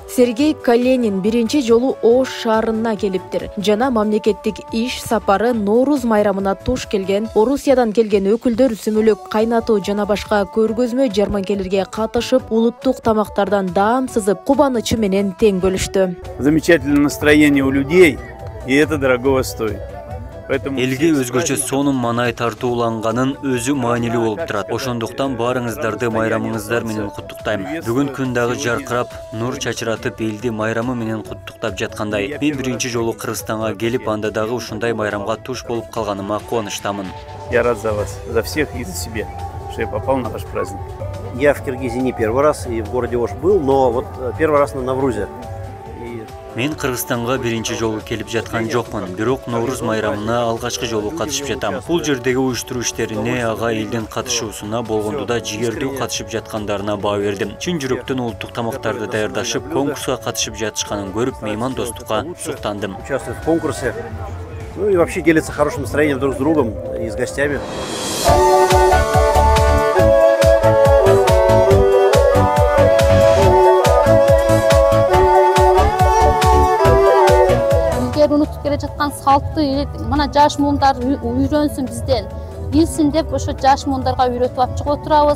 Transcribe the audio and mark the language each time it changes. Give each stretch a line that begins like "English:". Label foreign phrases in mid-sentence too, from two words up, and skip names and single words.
Kyrgyz: Сергей Каленин биринчи жолу Ош шаарына келиптир. Жана мамлекеттик иш сапары Нооруз майрамына туш келген Орусиядан келген өкүлдөр сүмөлөк кайнатуу жана башка көргөзмө жарманкелерге катышып, улуттук тамактардан даам сызып, кубанычы менен тең бөлүштү.
Russian: Замечательное настроение у людей, и это дорогого стоит.
Kyrgyz: Элге өзгөчө сонун манай тартууланганын өзү маанилүү болуп турат. Ошондуктан баарыңыздарды майрамыңыздар менен куттуктайм. Бүгүн күн дагы жаркырап, нур чачыратып, элди майрамы менен куттуктап жаткандай. Мен биринчи жолу Кыргызстанга келип, анда дагы ушундай майрамга туш болуп калганыма кубанычтамын.
Russian: Я рад за вас, за всех и за себя, что я попал на ваш праздник. Я в Киргизии не первый раз и в городе Ош был, но вот первый раз на Наврузе.
Kyrgyz: Мен Кыргызстанга биринчи жолу келип жаткан жокмун, бирок Нооруз майрамына алгачкы жолу катышып жатам. Бул жердеги уюштуруу иштерине, ага элдин катышуусуна болгондо да жигердүү катышып жаткандарына баа бердим. Чын жүрөктөн улуттук тамактарды даярдашып, конкурска катышып жатышканын көрүп, мейман достукка суктандым.
Russian: Участвуют в конкурсе, ну и вообще делятся хорошим настроением друг с другом и с гостями.
Kyrgyz: Унутуп келе жаткан салтты мына жаш муундар үйрөнсүн бизден, билсин деп ошо жаш муундарга үйрөтүп алып чыгып отурабыз.